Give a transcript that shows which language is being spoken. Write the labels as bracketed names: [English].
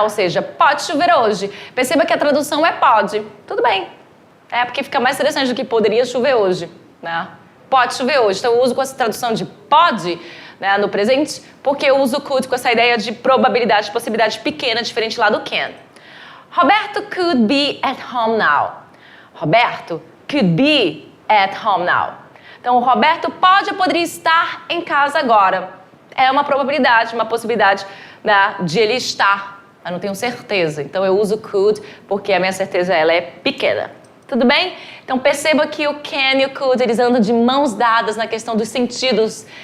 [Portuguese] Ou seja, pode chover hoje. Perceba que a tradução é pode. Tudo bem. É porque fica mais interessante do que poderia chover hoje. Né? Pode chover hoje. Então eu uso com essa tradução de pode, né, no presente, porque eu uso could com essa ideia de probabilidade, possibilidade pequena, diferente lá do can. [English] Roberto could be at home now. Roberto could be at home now. [Portuguese] Então o Roberto pode ou poderia estar em casa agora. É uma probabilidade, uma possibilidade, né, de ele estar. Eu não tenho certeza, então eu uso could porque a minha certeza ela é pequena. Tudo bem? Então perceba que o can e o could, eles andam de mãos dadas na questão dos sentidos.